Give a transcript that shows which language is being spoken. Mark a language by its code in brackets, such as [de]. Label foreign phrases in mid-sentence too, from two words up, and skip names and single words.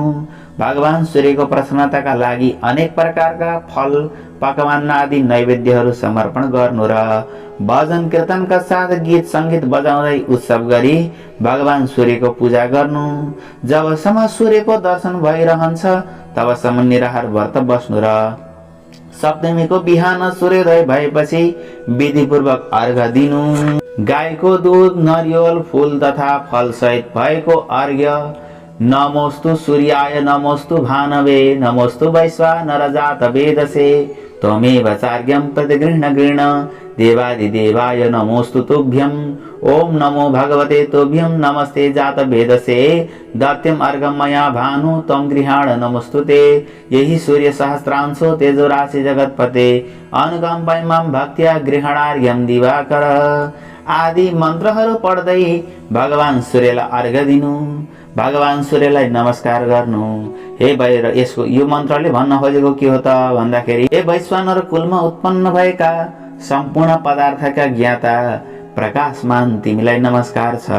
[ne] भगवान सूर्यको प्रसन्नताका लागि अनेक प्रकारका फल, पकवान आदि नैवेद्यहरू समर्पण गर्नु र भजन कीर्तनका साथ गीत सङ्गीत बजाउँदै उत्सव गरी भगवान सूर्यको पूजा गर्नु। जबसम्म सूर्यको दर्शन भइरहन्छ तबसम्म निराहार व्रत बस्नु र सप्तमीको बिहान सूर्योदय भएपछि विधिपूर्वक अर्घ दिनु। गाईको दूध, नरिवल, फूल तथा फल सहित भएको अर्घ्य [sa] नमोस्तु सूर्याय, नमोस्तु भानवे, नमोस्तु वैश्वानर जात वेदसे, त्वमेव चार्घ्यं प्रतिगृह्ण गृह्ण देवादिदेवाय नमोस्तु तुभ्यं। ओम नमो भगवते तुभ्यं, नमस्ते जात वेदसे, दत्यम अर्घं मया भानु त्वं गृहाण नमोस्तुते। यही सूर्य सहस्रांशो तेजो राशि जगतपते, अनुकम्पाय मां भक्त्या गृहणार्घ्यं दिवाकर [ne] आदि मन्त्रहरू पढ्दै भगवान सूर्यलाई अर्घ दिनु। भगवान सूर्यलाई नमस्कार गर्नु। हे भैर यसको यो मन्त्रले भन्न खोजेको के हो त भन्दाखेरि, हे वैश्वानर कुलमा उत्पन्न भएका सम्पूर्ण पदार्थका ज्ञाता प्रकाशमान तिमीलाई नमस्कार छ।